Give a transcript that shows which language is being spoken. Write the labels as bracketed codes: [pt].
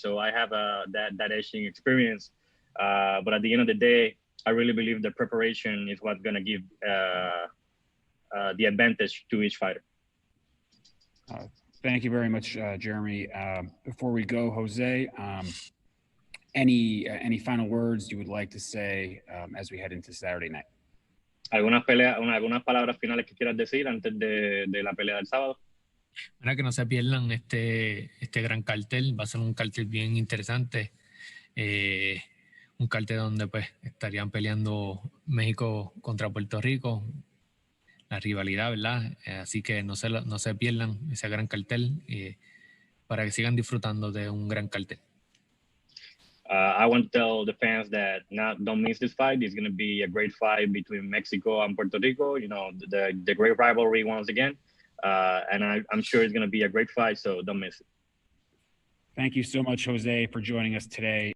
[en] So I have that edging experience. But at the end of the day, I really believe the preparation is what's going to give the advantage to each fighter. Thank you very much, Jeremy. Before we go, Jose, any final words you would like to say as we head into Saturday night? [es] ¿Algunas palabras finales que quieras decir antes de la pelea del sábado? Para que no se pierdan este gran cartel, va a ser un cartel bien interesante, un cartel donde pues estarían peleando México contra Puerto Rico, la rivalidad, ¿verdad? Así que no se pierdan ese gran cartel para que sigan disfrutando de un gran cartel. [en] I want to tell the fans that don't miss this fight. It's going to be a great fight between Mexico and Puerto Rico. You know, the great rivalry once again. And I'm sure it's going to be a great fight, so don't miss it. Thank you so much, Jose, for joining us today.